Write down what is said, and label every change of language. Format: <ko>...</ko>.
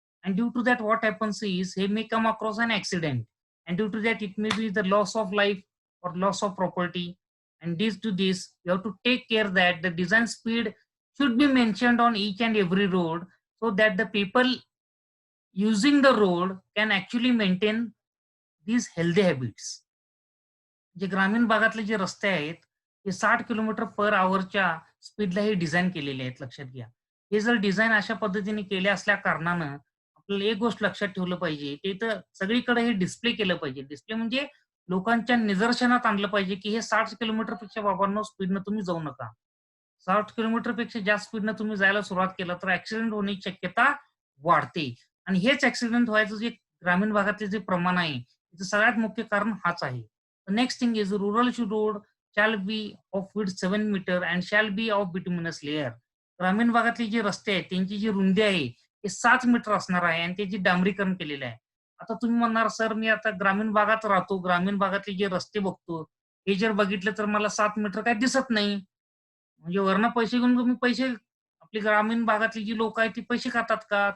<en>And due to that, what happens is he may come across an accident, and due to that, it may be the loss of life or loss of property. And this to this, you have to take care that the design speed should be mentioned on each and every road so that the people using the road can actually maintain these healthy habits.</en> <mr>जे ग्रामीण भागातले जे रस्ते आहेत, ते 60 kilometre पर अवरच्या स्पीडला हे design केलेले आहेत, लक्षात घ्या. हे जर डिझाइन अशा पद्धतीने केले असल्या कारणानं आपल्याला एक गोष्ट लक्षात ठेवलं पाहिजे, ते तर सगळीकडे हे डिस्प्ले केलं पाहिजे. डिस्प्ले म्हणजे लोकांच्या निदर्शनात आणलं पाहिजे, की हे 60 किलोमीटरपेक्षा बाबांनो स्पीडनं तुम्ही जाऊ नका. 60 किलोमीटरपेक्षा जास्त स्पीडनं तुम्ही जायला सुरुवात केलं तर ॲक्सिडेंट होण्याची शक्यता वाढते आणि हेच ॲक्सिडेंट व्हायचं जे ग्रामीण भागातले जे प्रमाण आहे, त्याचं सगळ्यात मुख्य कारण हाच आहे.</mr> <en>The next thing is rural road shall be of width 7 meter and shall be of bituminous layer.</en> <mr>ग्रामीण भागातले जे रस्ते आहेत त्यांची जी रुंदी आहे ते 7 मीटर असणार आहे आणि त्याची डांबरीकरण केलेलं आहे. आता तुम्ही म्हणणार सर मी आता ग्रामीण भागात राहतो, ग्रामीण भागातले जे रस्ते बघतो, हे जर बघितलं तर मला 7 मीटर काही दिसत नाही. म्हणजे वरनं पैसे घेऊन तुम्ही पैसे आपली ग्रामीण भागातली जी लोक आहेत ती पैसे खातात का?</mr>